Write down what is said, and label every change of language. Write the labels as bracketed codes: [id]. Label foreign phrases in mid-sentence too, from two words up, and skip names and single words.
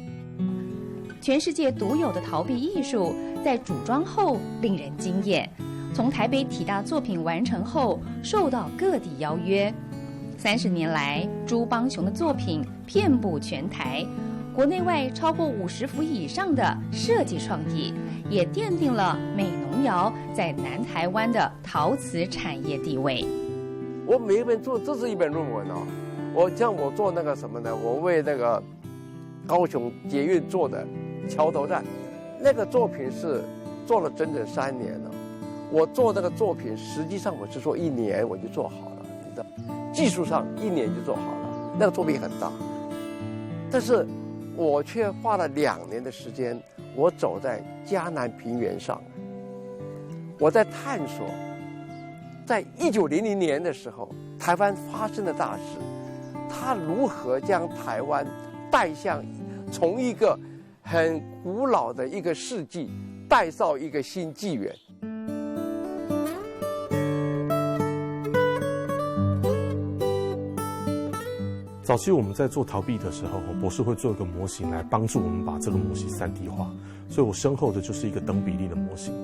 [zh] 全世界獨有的陶壁藝術，在組裝後令人驚豔。從台北體大作品完成後，受到各地邀約。30年來，朱邦雄的作品遍佈全台。國內外超過50幅以上的設計創意，也奠定了美濃窯在南台灣的陶瓷產業地位。我每一本做，這是一本論文哦。我做那個什麼呢？我為那個高雄捷運做的橋頭站，那個作品是做了整整3年了。我做那個作品，實際上我是做1年我就做好了，你知道，技術上1年就做好了。那個作品很大，但是我卻花了2年的時間，我走在嘉南平原上，我在探索，在1900年的時候，台灣發生的大事，它如何將台灣帶向從一個很古老的一個世紀，帶到一個新紀元。早期我們在做陶壁的時候，博士會做一個模型來幫助我們把這個模型3D 化，所以我身後的就是一個等比例的模型。